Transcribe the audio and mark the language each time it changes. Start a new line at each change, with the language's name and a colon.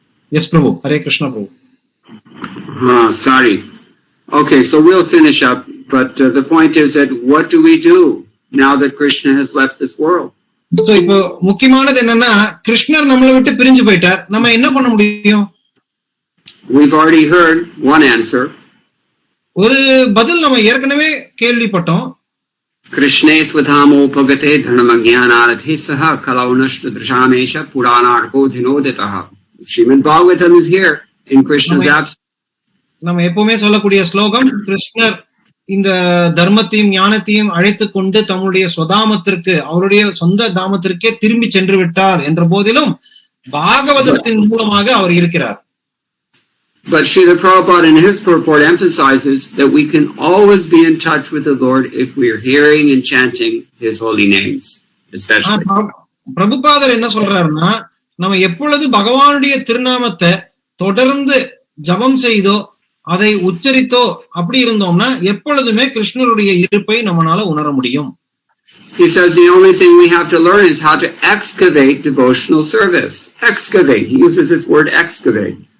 English: Yes, Prabhu. Hare Krishna, Prabhu. Sorry. Okay, so we'll finish up, but the point is that what do we do now that Krishna has left this world?
Tamil: So, இப்போ முக்கியமானது என்னன்னா கிருஷ்ணர் நம்மளை விட்டு பிரிஞ்சு போயிட்டார். நம்ம என்ன பண்ண முடியும்?
English: We've already heard one answer.
Tamil: ஒரு பதில் நம்ம ஏற்கனவே கேள்விப்பட்டோம்.
Sanskrit: கிருஷ்ணே ஸ்வதாமோ பகதே தர்மஞானாரதே சஹ கலௌனஷ்ட த்ரிஷாமேஷ புராணார்கோ தினோதிதஹ.
English: Srimad Bhagavatam is here in Krishna's absence.
Tamil: நம்ம எப்பவுமே சொல்லக்கூடிய ஸ்லோகம், கிருஷ்ணர் இந்த தர்மத்தையும் ஞானத்தையும் அழைத்து கொண்டு தம்முடைய ஸ்வதாமத்திற்கு, அவருடைய சொந்த தாமத்திற்கே திரும்பி சென்று விட்டார் என்ற போதிலும் பாகவதத்தின் மூலமாக அவர் இருக்கிறார்.
English: But Srila Prabhupada in his purport emphasizes that we can always be in touch with the Lord if we are hearing and chanting his holy names, especially.
Tamil: பிரபுபாதர் என்ன சொல்றாருன்னா, நம்ம எப்பொழுது பகவானுடைய திருநாமத்தை தொடர்ந்து ஜபம் செய்தோ அதை உச்சரித்தோ அப்படி இருந்தோம்னா எப்பொழுதுமே கிருஷ்ணருடைய இருப்பை நம்மளால உணர முடியும்.
English: He says the only thing we have to learn is how to excavate devotional service. Excavate. He uses this word excavate.